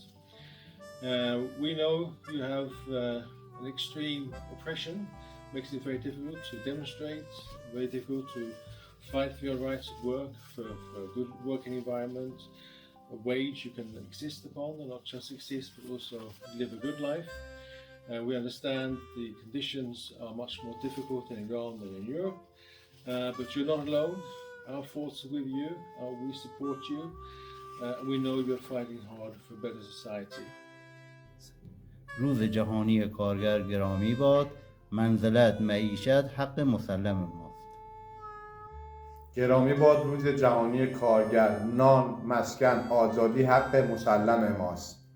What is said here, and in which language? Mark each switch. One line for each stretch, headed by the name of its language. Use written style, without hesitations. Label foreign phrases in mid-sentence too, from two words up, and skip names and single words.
English: We know you have an extreme oppression, makes it very difficult to demonstrate, very difficult to fight for your rights at work, for a good working environment, a wage you can exist upon, and not just exist but also live a good life. We understand the conditions are much more difficult in Iran than in Europe, but you're not alone. Our thoughts are with you, we support you, and we know you're fighting hard for a better society.
Persian: روز جهانی کارگر گرامی باد، منزلت معیشت حق مسلم ماست. گرامی باد روز جهانی کارگر، نان، مسکن، آزادی حق مسلم ماست.